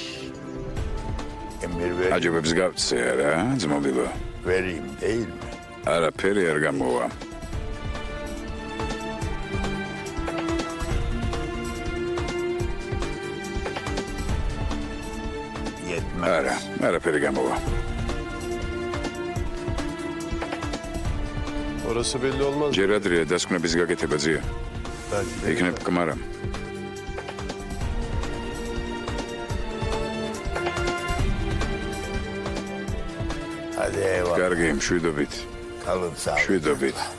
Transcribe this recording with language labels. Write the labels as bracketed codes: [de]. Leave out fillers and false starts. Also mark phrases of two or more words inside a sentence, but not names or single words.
[ka] აჯობებს გავცე არა, ძმობილო? არაფერი არ გამოვა. არა, არაფერი გამოვა. [tr] Orası belli olmaz. [ka] ჯერ ადრეა დასკვნების გაკეთება ძია. იქნებ კმარა. კარგი, მშვიდობით. მშვიდობით.